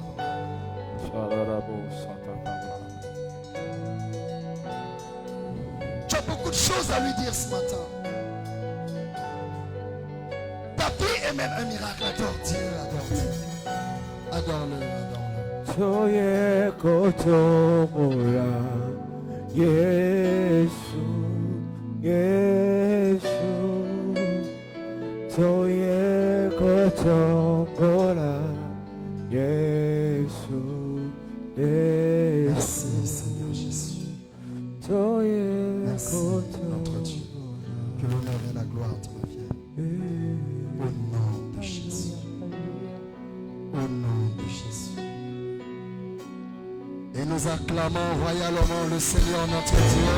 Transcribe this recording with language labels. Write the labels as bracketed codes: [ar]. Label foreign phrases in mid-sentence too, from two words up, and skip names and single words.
[fr] Tu as beaucoup de choses à lui dire ce matin. Ta vie est même un miracle. Adore Dieu, adore Dieu. Adore-le, adore-le. [ko] 저의 것도 몰라 예수 예수 저의 것도 몰라 예수 [fr] Merci [ko] 예수 [fr] Seigneur Jésus. [ko] 저의 [fr] Merci notre [ko] 것도 [fr] Dieu. Que l'honneur et la gloire te reviennent. Au nom de Jésus. Au nom de Jésus. Et nous acclamons royalement le Seigneur notre Dieu.